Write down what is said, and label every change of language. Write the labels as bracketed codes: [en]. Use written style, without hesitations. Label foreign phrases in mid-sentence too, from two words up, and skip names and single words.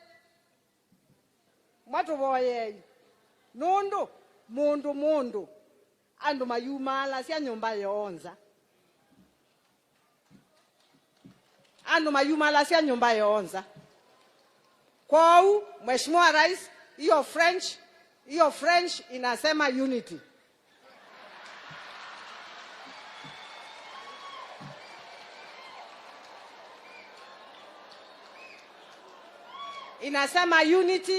[kam] Matu boye. Nondo. Mundu. Andu mayumala siya nyumba yonza. Andu mayumala siya nyumba yonza. Kwau, [sw] Mheshimiwa Rais, hiyo French inasema unity. Inasema unity.